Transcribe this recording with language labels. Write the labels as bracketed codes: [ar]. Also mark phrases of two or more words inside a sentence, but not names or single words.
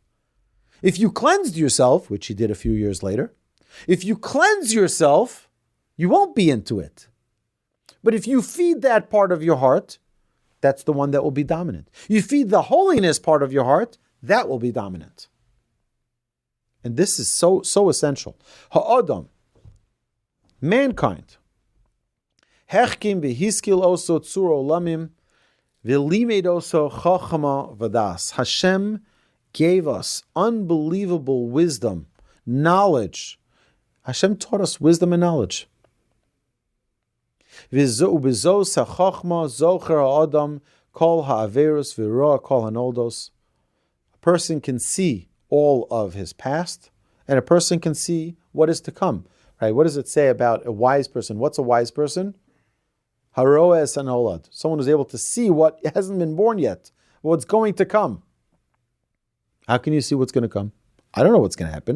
[en] If you cleansed yourself, which he did a few years later, if you cleanse yourself, you won't be into it. But if you feed that part of your heart, that's the one that will be dominant. You feed the holiness part of your heart, that will be dominant. And this is so essential. [he] Ha'adam, mankind, החכים והשכיל אותו צור עולמים ולימד אותו חכמה ודעת. [en] Hashem gave us unbelievable wisdom, knowledge. Hashem taught us wisdom and knowledge. [he] ובזאת החכמה זוכר האדם כל העברות ורואה כל הנולדות. [en] A person can see all of his past, and a person can see what is to come. Right? What does it say about a wise person? What's a wise person? [he] הרואה את הנולד. [en] Someone who's able to see what hasn't been born yet, what's going to come. How can you see what's going to come? I don't know what's going to happen.